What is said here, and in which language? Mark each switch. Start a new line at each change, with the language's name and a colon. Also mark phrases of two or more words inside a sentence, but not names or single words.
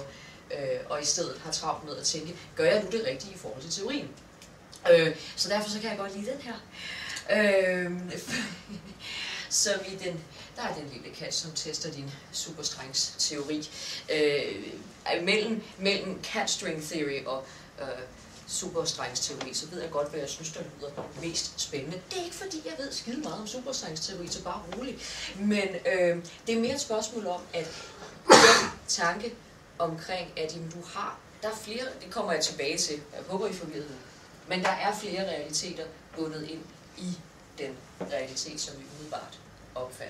Danish: Og i stedet har travlt med at tænke, gør jeg nu det rigtige i forhold til teorien? Så derfor så kan jeg godt lide den her. Så der er den lille kat, som tester din superstrengs teori. Mellem
English: cat string theory
Danish: og superstrengs teori, så ved jeg godt, hvad jeg synes, der lyder mest spændende. Det er ikke fordi, jeg ved skide meget om superstrengs teori, så bare roligt. Men det er mere et spørgsmål om, at den tanke omkring, at jamen, der er flere, det kommer jeg tilbage til, jeg håber I forvirrer nu, men der er flere realiteter bundet ind i den realitet, som vi umiddelbart opfatter.